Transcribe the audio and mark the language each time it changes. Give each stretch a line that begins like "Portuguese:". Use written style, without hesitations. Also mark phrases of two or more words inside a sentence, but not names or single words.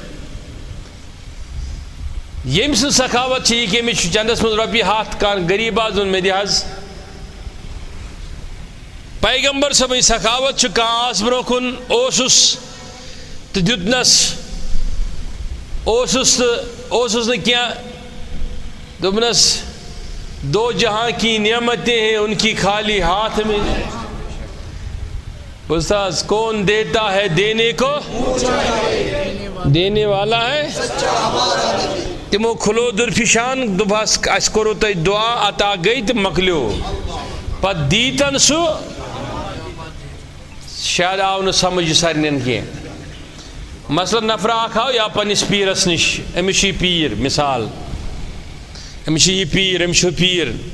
Kashmiri: ییٚمۍ سٕنٛز سخاوت چھِ یہِ کہِ أمِس چھُ چندس منٛز رۄپیہِ ہتھ کانٛہہ غریٖب آز ووٚن مےٚ دِ حظ پیغمبر صٲبٕنۍ سخاوت چھُ کانٛہہ آس برونٛہہ کُن اوسُس تہٕ دیُتنس اوسُس نہٕ کینٛہہ دوٚپنس
Urdu: دو جہاں کی نعمتیں ہیں ان کی خالی ہاتھ میں استاذ کون دیتا ہے دینے کو دینے والا ہے
Kashmiri: تمو کھلو درفشان دوٚپہس اَسہِ کوٚروٕ تۄہہِ دعا عطا گٔے تہٕ مۄکلیو پتہٕ دیٖتن سُہ شاید آو نہٕ سمجھ سارنٕین کینٛہہ مثلاً نفرا اکھ آو یا پننس پیرس نش أمِس چھُ یہِ پیٖر مثال أمِس چھُ یہِ پیٖر أمِس چھُ پیٖر